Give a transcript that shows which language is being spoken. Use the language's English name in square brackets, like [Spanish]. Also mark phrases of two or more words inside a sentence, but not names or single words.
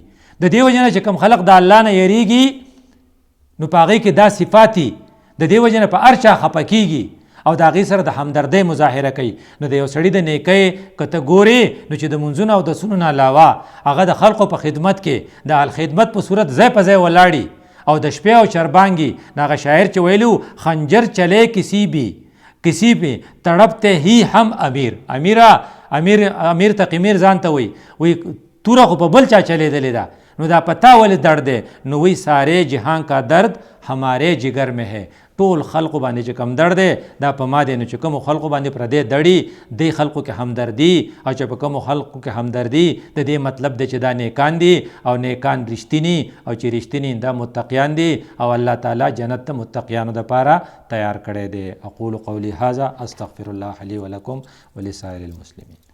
[Pashto] د دې وجه نه چې کوم خلق د الله نه یریږي، نو په هغې کې دا صفاتي، د دې وجه نه په هر چا خفه کیږي او د هغې سره د همدردۍ مظاهره کوي. نو د یو سړي د نیکۍ که ته ګورې، نو چې د منځونو او د سنو نه علاوه هغه د خلقو په خدمت کې د خدمت په صورت ځای په ځای ولاړي او د شپې او چربانګي. نو هغه شاعر چې ویلو [Urdu] خنجر چلے کسی بھی تڑپتے ہی ہم امیر [Pashto] تقمیر ځان ته وی توره خو په بل چا چلیدلې ده، نو دا پتا ولې درد دی؟ [Urdu] نو وی سارے جهان کا درد ہمارے جگر میں ہے. [Pashto] ټول خلقو باندې چې کم درد دی دا په ما دی. نو چې کوم خلقو باندې پردې دړي، دی خلقو کې همدردي، او چې په کوم خلقو کې همدردي، د دې مطلب دی چې دا نیکان دي، او نیکان رښتینی، او چې رښتینی دا متقیان دي، او الله تعالی جنت ته متقیانو دپاره تیار کړی دی. [Arabic] اقول قولی هذا استغفر الله لي ولکم ولسائر المسلمین.